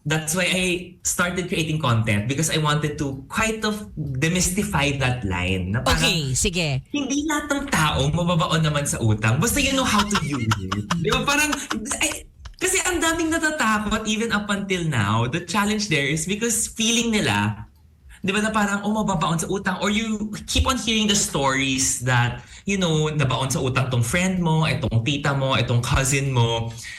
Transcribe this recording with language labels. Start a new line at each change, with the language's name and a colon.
English: That's why I started creating content because I wanted to kind of demystify that line.
Filipino: Na parang, Okay, sige. hindi lahat ng tao mababaon naman sa utang.
English: Basta you know how to use it.
Filipino: Di ba? Parang, kasi ang daming natatakot even up until now. The challenge there is because feeling nila, di ba na parang, mababaon sa utang. Or you keep on hearing the stories that, nabaon sa utang tong friend mo, itong tita mo, itong cousin mo.